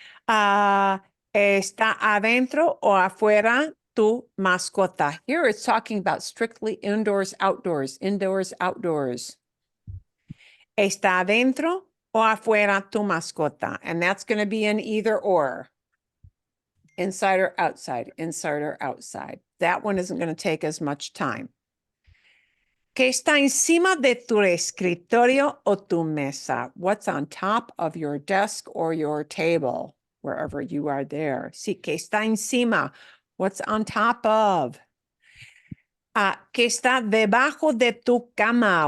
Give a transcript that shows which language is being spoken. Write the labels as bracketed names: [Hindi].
[Spanish] ¿Está adentro o afuera tu mascota? [English] Here it's talking about strictly indoors, outdoors, indoors, outdoors. [Spanish] ¿Está adentro o afuera tu mascota? [English] And that's going to be an either or. Inside or outside, inside or outside. That one isn't going to take as much time. [Spanish] ¿Qué está encima de tu escritorio o tu mesa? [English] What's on top of your desk or your table, wherever you are there? [Spanish] Sí, ¿qué está encima? [English] What's on top of? [Spanish] ¿Qué está debajo de tu cama?